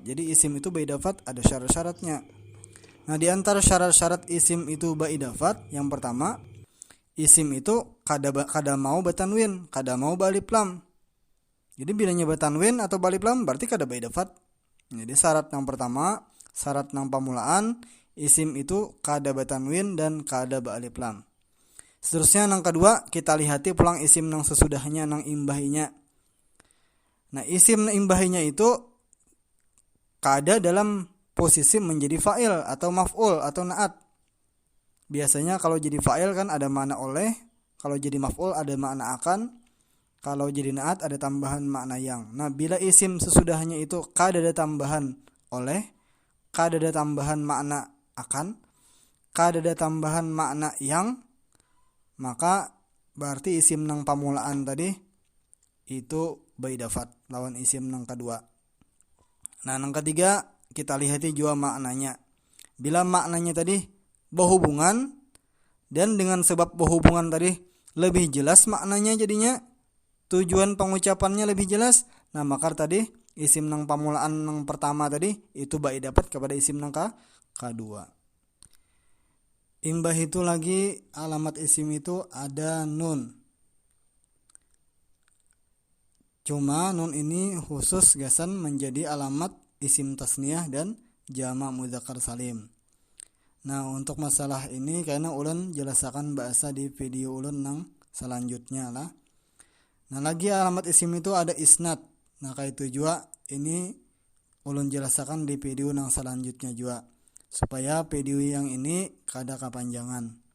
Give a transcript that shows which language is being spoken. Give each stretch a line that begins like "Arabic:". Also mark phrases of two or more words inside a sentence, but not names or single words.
Banjar: Jadi isim itu baidafat ada syarat-syaratnya. Nah di antara syarat-syarat isim itu baidafat, yang pertama isim itu kada mau batanwin, kada mau balif lam. Jadi bilanya batanwin atau balif lam berarti kada baidafat. Jadi syarat yang pertama, syarat yang pamulaan, isim itu kada batanwin dan kada balif lam. Seterusnya yang kedua, kita lihati pulang isim yang sesudahnya, yang imbahinya. Nah isim yang imbahinya itu kada dalam posisi menjadi fa'il atau maf'ul atau na'at. Biasanya kalau jadi fa'il kan ada makna oleh, kalau jadi maf'ul ada makna akan, kalau jadi na'at ada tambahan makna yang. Nah bila isim sesudahnya itu kada ada tambahan oleh, kada ada tambahan makna akan, kada ada tambahan makna yang, maka berarti isim nang pamulaan tadi itu baidafat lawan isim nang kedua. Nah nang ketiga kita lihati juga maknanya.
Indonesian: Bila maknanya tadi berhubungan dan dengan sebab berhubungan tadi lebih jelas maknanya, jadinya tujuan pengucapannya lebih jelas.
Banjar: Nah maka tadi isim nang pamulaan nang pertama tadi itu baidafat kepada isim nang kedua. Imbah itu lagi alamat isim itu ada nun. Cuma nun ini khusus gasan menjadi alamat isim tasniyah dan jamak mudzakkar salim. Nah, untuk masalah ini karena ulun jelasakan bahasa di video ulun nang selanjutnya lah. Nah, lagi alamat isim itu ada isnad. Nah, kayak itu juga ini ulun jelasakan di video nang selanjutnya juga. Supaya video yang ini kada kepanjangan.